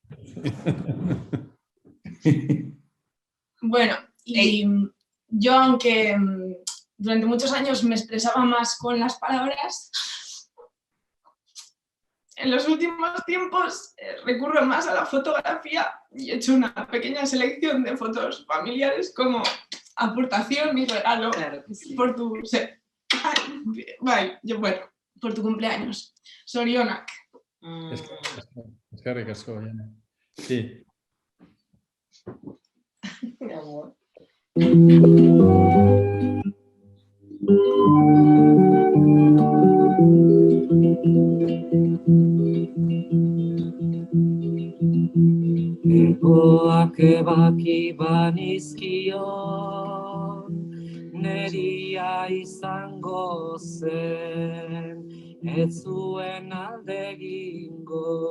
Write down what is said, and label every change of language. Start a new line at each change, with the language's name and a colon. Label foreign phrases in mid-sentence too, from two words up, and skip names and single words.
Spanish: Bueno, y yo, aunque durante muchos años me expresaba más con las palabras, en los últimos tiempos recurro más a la fotografía y he hecho una pequeña selección de fotos familiares como aportación, mi regalo, claro que sí, por tu... por tu cumpleaños.
Basque: Sorionak. Eskerrik asko, Jana.
Spanish: Sí. Mi amor.
Basque: Egoak ebaki banizkion, neria izango zen, ez zuen alde egingo.